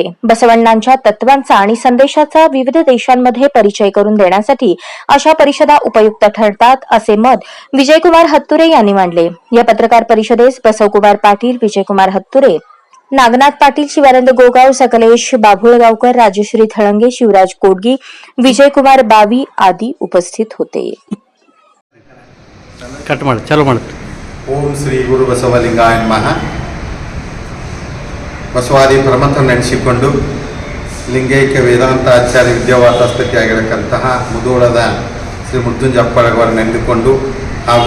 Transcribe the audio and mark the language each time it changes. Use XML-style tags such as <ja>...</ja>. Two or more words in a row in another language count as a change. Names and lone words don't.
<mr>बसवण्णांच्या तत्वांचा आणि संदेशाचा विविध देशांमध्ये परिचय करून देण्यासाठी अशा परिषदा उपयुक्त ठरतात असे मत विजयकुमार हत्तुरे यांनी मांडले. या पत्रकार परिषदेस बसवकुमार पाटील, विजयकुमार हत्तुरे, नागनाथ पाटील, शिवानंद गोगाव, सकलेश बाभुळगावकर, राजश्री थळंगे, शिवराज कोडगी, विजयकुमार बावी आदी उपस्थित होते.</mr> <kn>ಓಂ ಶ್ರೀ ಗುರು ಬಸವಲಿಂಗಾಯ ನಮಃ. ಬಸವಾದಿ ಪ್ರಮಥ ನೆನೆಸಿಕೊಂಡು ಲಿಂಗೈಕ್ಯ ವೇದಾಂತ ಆಚಾರ್ಯ ವಿದ್ಯಾವಾಸ ಸ್ಥಿತಿಯಾಗಿರತಕ್ಕಂತಹ ಮುಧೋಳದ ಶ್ರೀ ಮೃತ್ಯುಂಜಪ್ಪಳವರು ನೆನೆದುಕೊಂಡು ಹಾಗೂ</kn>